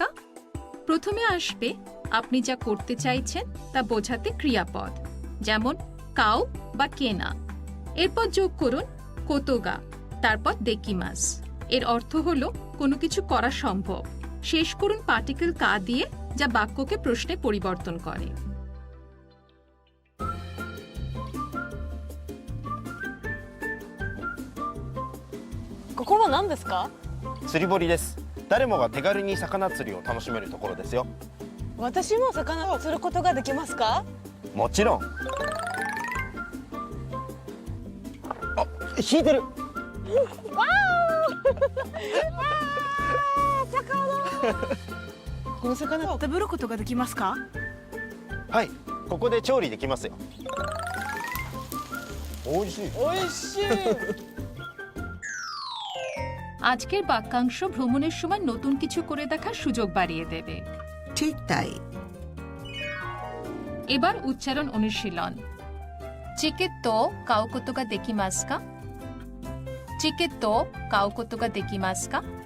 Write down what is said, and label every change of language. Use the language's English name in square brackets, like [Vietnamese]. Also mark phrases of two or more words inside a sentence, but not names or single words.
[Bangla] প্রথমে আসবে আপনি যা করতে চাইছেন তা বোঝাতে ক্রিয়াপদ, যেমন কাউ বা কেনা। এরপর যোগ করুন কোতোগা, তারপর দেকিমাস। এর অর্থ হলো কোনো কিছু করা সম্ভব। শেষ করুন পার্টিকেল কা দিয়ে, যা বাক্যকে প্রশ্নে পরিবর্তন করে। [Japanese] ここは何ですか？釣り堀です。誰もが手軽に魚釣りを楽しめるところですよ。私も魚を釣ることができますか？もちろん。あ、引いてる。この魚を食べることができますか？はい、ここで調理できますよ。美味しい。美味しい。 [Bangla] আজকের বাক্যাংশ ভ্রমণের সময় নতুন কিছু করে দেখার সুযোগ বাড়িয়ে দেবে। ঠিক তাই। এবার উচ্চারণ অনুশীলন। [Japanese] チケット 買うことが できますか. チケット 買うことが できますか.